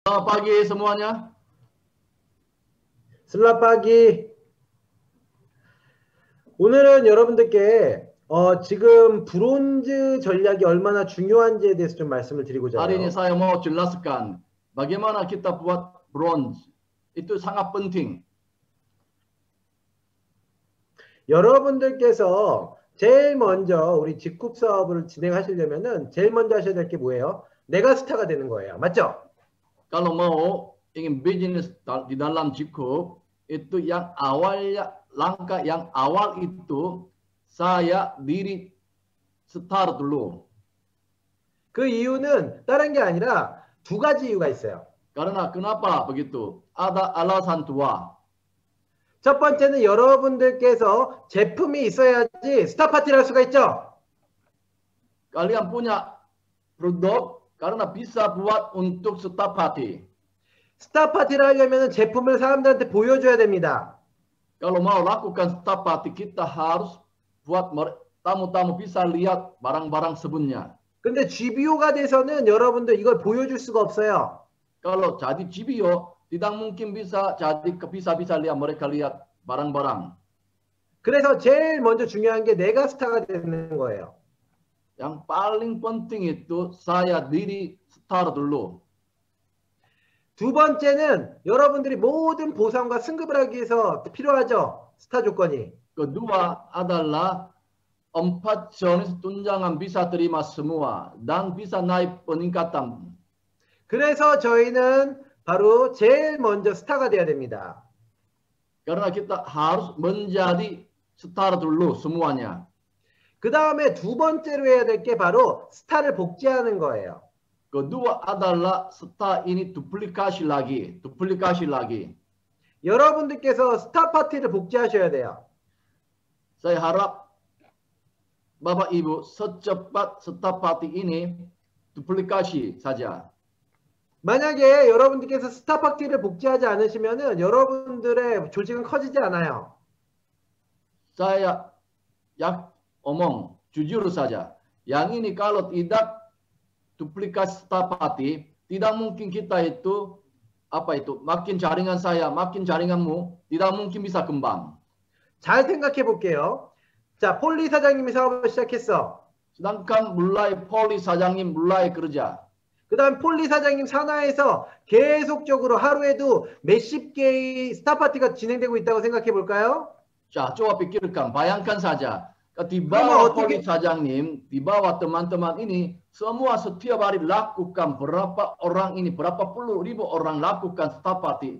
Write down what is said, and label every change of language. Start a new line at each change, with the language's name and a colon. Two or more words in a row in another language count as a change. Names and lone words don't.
Indonesian: Selamat pagi semuanya. Selamat pagi.
Korean: 오늘은 여러분들께 지금 브론즈 전략이 얼마나 중요한지에 대해서 좀 말씀을 드리고자
Indonesian: Hari ini
Korean: 해요.
Indonesian: saya mau jelaskan bagaimana kita buat bronze. Itu sangat penting.
Korean: 여러분들께서 제일 먼저 우리 직국 사업을 진행하시려면은 제일 먼저 하셔야 될 게 뭐예요? 메가스타가 되는 거예요. 맞죠?
Indonesian: Kalau mau ingin bisnis di dalam Jikup, itu yang awalnya, langkah yang awal itu saya diri start dulu.
Korean: 그 이유는 다른 게 아니라 두 가지 이유가 있어요.
Indonesian: Karena kenapa begitu? Ada alasan dua.
Korean: 첫 번째는 여러분들께서 제품이 있어야지 스타 파티를 할 수가 있죠.
Indonesian: Kalian punya produk karena bisa buat untuk
English: star party.
Korean: 스타 파티를 하려면 제품을 사람들한테 보여줘야 됩니다.
Indonesian: Kalau mau lakukan
English: star party,
Indonesian: kita harus buat tamu-tamu bisa lihat barang-barang sebelumnya.
Korean: 근데 GBO가 돼서는 여러분들 이걸 보여줄 수가 없어요.
Indonesian: Kalau jadi GBO, tidak mungkin bisa lihat mereka lihat barang-barang.
Korean: 그래서 제일 먼저 중요한 게 내가 스타가 되는 거예요.
Indonesian: Yang paling penting itu saya diri star dulu.
Korean: 두 번째는 여러분들이 모든 보상과 승급을 하기 위해서 필요하죠. 스타 조건이.
Indonesian: Kedua adalah 4 jenis tunjangan bisa terima semua dan bisa naik peningkatan.
Korean: 그래서 저희는 바로 제일 먼저 스타가 돼야 됩니다.
Indonesian: Karena kita harus menjadi star dulu semuanya.
Korean: 그 다음에 두 번째로 해야 될 게 바로 스타를 복제하는 거예요.
Indonesian: Kedua adalah star ini duplikasi lagi.
Korean: 여러분들께서 스타 파티를 복제하셔야 돼요.
Indonesian: Saya harap Bapak Ibu secepat
English: star party
Indonesian: ini duplikasi saja.
Korean: 만약에 여러분들께서 스타 파티를 복제하지 않으시면은 여러분들의 조직은 커지지 않아요.
Indonesian: Saya omong jujur saja. Yang ini kalau tidak duplikasi
English: star party,
Indonesian: tidak mungkin kita itu makin jaringan saya, makin jaringanmu, tidak mungkin bisa kembang.
Korean: 잘 생각해 볼게요. 자, 폴리 사장님이 사업을 시작했어.
Indonesian: Sedangkan
Korean: 폴리 사장님
Indonesian: mulai kerja.
Korean: 그 다음 폴리 사장님 산하에서 계속적으로 하루에도 몇십 개의 스타 파티가 진행되고 있다고 생각해 볼까요? 자,
Indonesian: coba pikirkan, bayangkan saja. Di bawah
Korean: 폴리 사장님,
Indonesian: di bawah teman-teman ini, semua setiap hari lakukan berapa puluh ribu orang lakukan
English: star party.